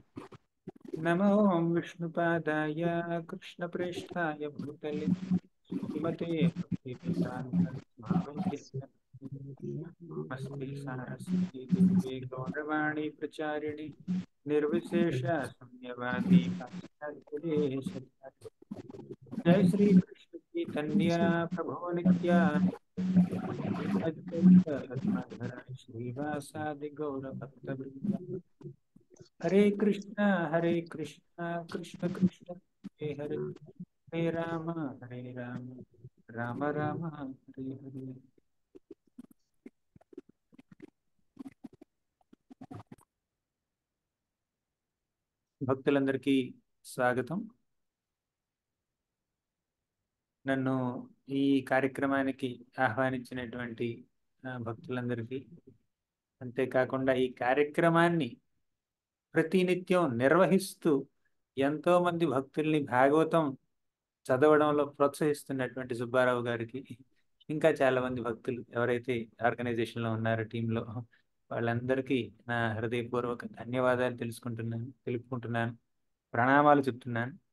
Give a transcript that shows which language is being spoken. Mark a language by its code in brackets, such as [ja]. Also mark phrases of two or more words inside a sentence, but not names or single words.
[sa] नमो विष्णुपादाय कृष्णप्रेष्ठाय भूतले श्रीमते भक्तिवेदान्त स्वामिनिधि नमस्ते सारस्वति देवे गौरवाणि प्रचारिणि निर्विशेष शून्यवादि पाश्चात्यदेशतारिणि. जय श्री कृष्ण चैतन्य प्रभु नित्यानंद अद्वैत गदाधर श्रीवासादि गौर भक्तवृंद. हरे कृष्णा कृष्ण कृष्ण हरे हरे, हरे राम राम राम हरे हरे. [te] భక్తులందరికీ స్వాగతం. నన్ను ఈ కార్యక్రమానికి ఆహ్వానించినటువంటి భక్తులందరికీ, అంతేకాకుండా ఈ కార్యక్రమాన్ని ప్రతినిత్యం నిర్వహిస్తూ ఎంతో మంది భక్తుల్ని భాగవతం చదవడంలో ప్రోత్సహిస్తున్నటువంటి సుబ్బారావు గారికి, ఇంకా చాలా మంది భక్తులు ఎవరైతే ఆర్గనైజేషన్లో ఉన్నారో టీంలో, వాళ్ళందరికీ నా హృదయపూర్వక ధన్యవాదాలు తెలుపుకుంటున్నాను, ప్రణామాలు చెప్తున్నాను.